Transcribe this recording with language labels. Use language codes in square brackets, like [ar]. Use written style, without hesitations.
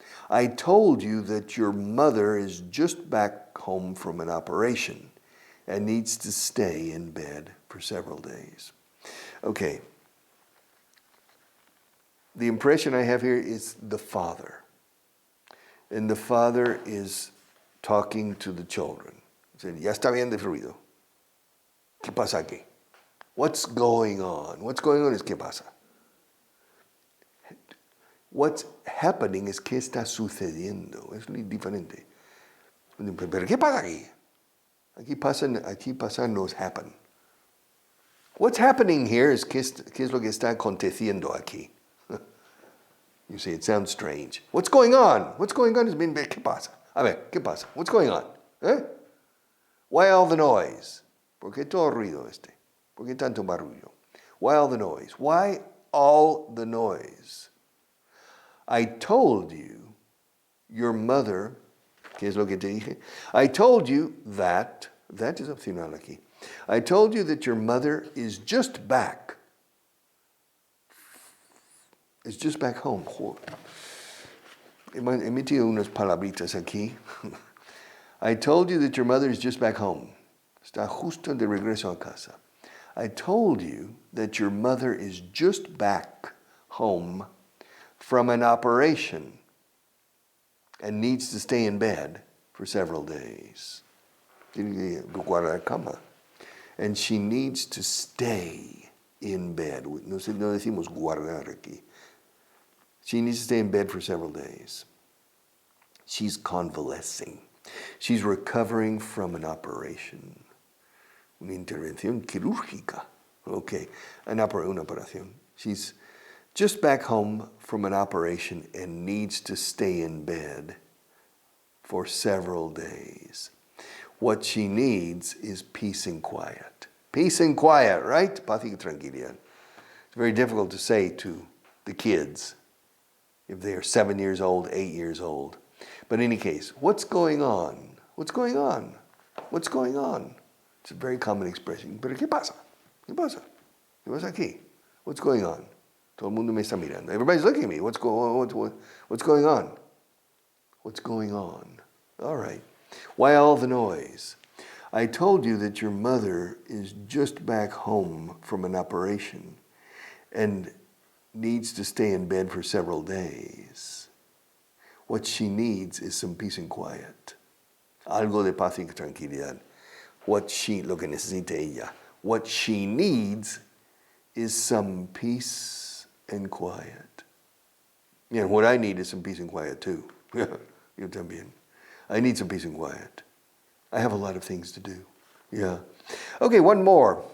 [en] I told you that your mother is just back home from an operation and needs to stay in bed for several days. Okay. The impression I have here is the father. And the father is talking to the children. Saying, [es] ya está bien de ruido. ¿Qué pasa aquí? [en] What's going on? What's going on is [es] ¿qué pasa? [en] What's happening is [es] ¿qué está sucediendo? Es muy diferente. Pero ¿qué pasa aquí? Aquí pasa nos happen. [en] What's happening here is [es] ¿qué es lo que está aconteciendo aquí? [en] You see, it sounds strange. What's going on? What's going on is [es] bien, ¿qué pasa? A ver, ¿qué pasa? [en] What's going on? [es] ¿Eh? [en] Why all the noise? [es] ¿Por qué todo ruido este? ¿Por qué tanto barullo? [en] Why all the noise? Why all the noise? I told you, your mother, [es] ¿qué es lo que te dije? [en] I told you that [es] es opcional aquí. [en] I told you that your mother is just back. Is just back home. [es] He metido unas palabritas aquí. [en] I told you that your mother is just back home. [es] Está justo de regreso a casa. [en] I told you that your mother is just back home from an operation and needs to stay in bed for several days. [es] Tiene que guardar cama. [en] And she needs to stay in bed. [es] No decimos guardar aquí. [en] She needs to stay in bed for several days. She's convalescing. She's recovering from an operation. [es] Una intervención quirúrgica. Okay, una operación. [en] She's just back home from an operation and needs to stay in bed for several days. What she needs is peace and quiet. Peace and quiet, right? [es] Paz y tranquilidad. [en] It's very difficult to say to the kids if they are 7 years old, 8 years old. But in any case, what's going on? What's going on? What's going on? It's a very common expression. [es] Pero ¿qué pasa? ¿Qué pasa? ¿Qué pasa aquí? [en] What's going on? [es] Todo el mundo me está mirando. [en] Everybody's looking at me. What's going on? What's going on? What's going on? All right. Why all the noise? I told you that your mother is just back home from an operation and needs to stay in bed for several days. What she needs is some peace and quiet. [es] Algo de paz y tranquilidad. Lo que necesita ella. [en] What she needs is some peace and quiet. Yeah, what I need is some peace and quiet too. [es] Yo también. [en] I need some peace and quiet. I have a lot of things to do. Yeah. Okay, one more.